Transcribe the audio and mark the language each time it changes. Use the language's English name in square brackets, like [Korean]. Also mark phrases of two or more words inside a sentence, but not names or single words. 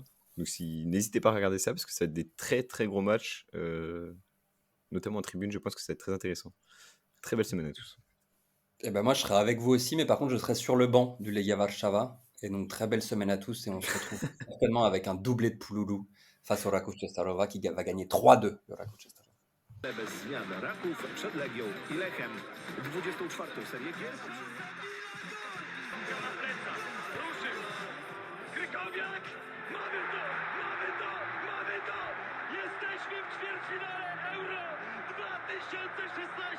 [French] Donc, n'hésitez pas à regarder ça parce que ça va être des très très gros matchs, notamment en tribune. Je pense que ça va être très intéressant. Très belle semaine à tous. Et ben moi, je serai avec vous aussi, mais par contre, je serai sur le banc du Legia Warszawa. Et donc, très belle semaine à tous. Et on se retrouve certainement avec un doublé de Pouloulou face au Raków Częstochowa qui va gagner 3-2, le Raków Częstochowa. [Polish] Bez zmian Raków przed Legią i Lechem. 24. serię gier. Na plecach, ruszył. Krykowiak, mamy to, mamy to, mamy to. Jesteśmy w ćwierćfinale Euro 2016.